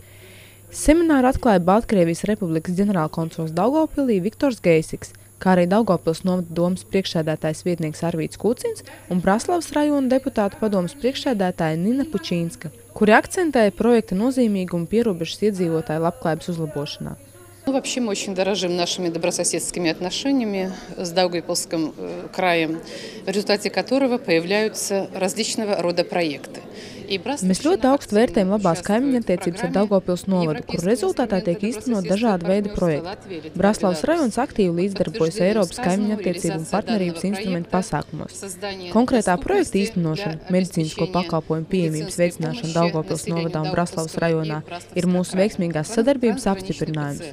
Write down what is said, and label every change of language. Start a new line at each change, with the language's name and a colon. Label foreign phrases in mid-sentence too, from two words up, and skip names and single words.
Latvian: Semināru atklāja Baltkrievijas Republikas ģenerālkonsuls Daugavpilī Viktors Geisiks, kā arī Daugavpils novada domas priekšsēdētājs vietnieks Arvīts Kucins un Braslavas rajona deputātu padomes priekšsēdētāja Nina Pučīnska, kuri akcentēja projekta nozīmīgumu pierobežas iedzīvotāju labklājības uzlabošanā.
Russian: Вообще мы очень дорожим нашими добрососедскими отношениями с Даугавпилским краем, в результате которого появляются различного рода проекты.
Latvian: Mēs ļoti augstu vērtējam labās kaimiņattiecības ar Daugavpils novadu, kur rezultātā tiek īstenot dažādi veidi projekti. Braslavas rajons aktīvi līdzdarbojas Eiropas kaimiņattiecību un partnerības instrumentu pasākumos. Konkrētā projekta īstenošana, medicīnisko pakalpojumu pieejamības veicināšana Daugavpils novadā un Braslavas rajonā ir mūsu veiksmīgās sadarbības apstiprinājums.